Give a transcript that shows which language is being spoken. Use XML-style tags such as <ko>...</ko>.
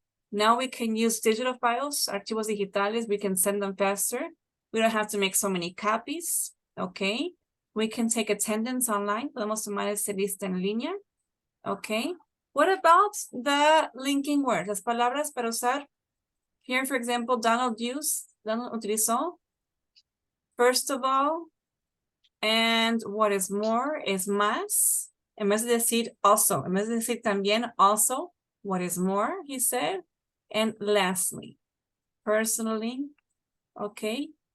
<en>Now we can use digital files,</en> <es>archivos digitales.</es> <en>We can send them faster. We don't have to make so many copies. Okay. We can take attendance online.</en> <es>Podemos tomar ese lista en línea.</es> <en>Okay. What about the linking words?</en> <es>Las palabras para usar.</es> <en>Here, for example,</en> <es>Donald utilizó.</es> <en>First of all, and what is more is más.</en> <es>En vez de decir also, en vez de decir también also,</es> <en>what is more, he said. And lastly, personally, okay.</en>